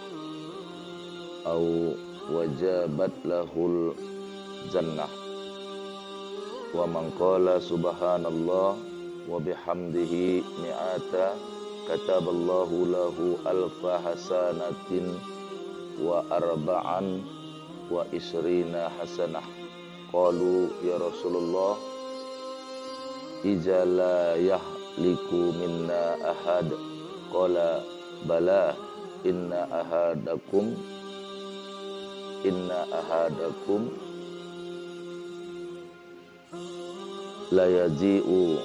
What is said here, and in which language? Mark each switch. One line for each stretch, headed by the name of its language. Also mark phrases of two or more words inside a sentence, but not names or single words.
Arabic: أو وجبت له الجنة ومن قال سبحان الله وبحمده مائة كتب الله له ألف حسنة وأربعا وعشرين حسنة. قالوا يا رسول الله إذا لا يهلك منا أحد. قال بلى إن أحدكم لا يجيء